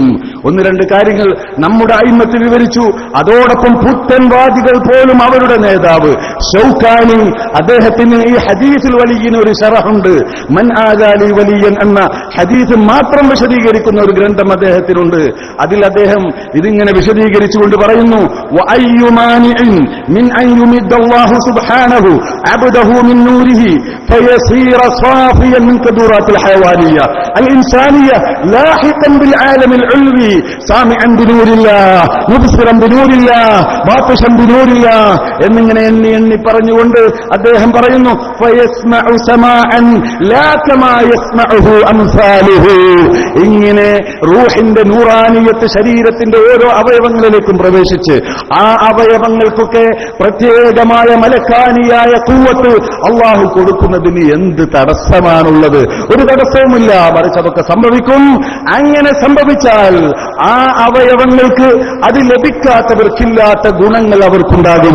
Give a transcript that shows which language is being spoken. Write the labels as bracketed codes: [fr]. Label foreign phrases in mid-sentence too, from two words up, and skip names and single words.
[ml] ഒന്ന് രണ്ട് കാര്യങ്ങൾ നമ്മുടെ അയിമ്മത്ത് വിവരിച്ചു. അതോടൊപ്പം പുത്തൻവാദികൾ പോലും അവരുടെ നേതാവ് ഷൗക്കാനി, അദ്ദേഹത്തിന് ഈ ഹദീസിൽ വലിയന് ഒരു ശറഹുണ്ട്. [ar] من عادى لي وليا [ml] എന്ന ഹദീസ് മാത്രം വിശദീകരിക്കുന്ന ഒരു ഗ്രന്ഥം അദ്ദേഹത്തിനുണ്ട്. അതിൽ അദ്ദേഹം ഇതിങ്ങനെ വിശദീകരിച്ചുകൊണ്ട് പറയുന്നു, [ar] وأي مانع من أن يمده الله سبحانه عبده من نوره فيصير صافيا من قدرات الحيوانية الإنسانية لاحقا بالعالم العلوي سامعا بنور الله مبصرا بنور الله باطشا بنور الله [ml] എന്നിങ്ങനെ എണ്ണി പറഞ്ഞുകൊണ്ട് അദ്ദേഹം പറയുന്നു [ar] فيسمع سماعا لا كما يسمعه أمثاله. [ml] ഇങ്ങനെ റൂഹിന്റെ നൂറാനിയത്ത് ശരീരത്തിന്റെ ഓരോ അവയവങ്ങളിലേക്കും പ്രവേശിച്ച് ആ അവയവങ്ങൾക്കൊക്കെ പ്രത്യേകമായ മലക്കാനിയായ ഖുവ്വത്ത് അല്ലാഹു കൊടുക്കുന്നതിന് എന്ത് തടസ്സമാണുള്ളത്? ഒരു തടസ്സവുമില്ല, മറിച്ച് അതൊക്കെ സംഭവിക്കും. അങ്ങനെ സംഭവിച്ചാൽ ആ അവയവങ്ങൾക്ക് അത് ലഭിക്കാത്തവർക്കില്ലാത്ത ഗുണങ്ങൾ അവർക്കുണ്ടാകും.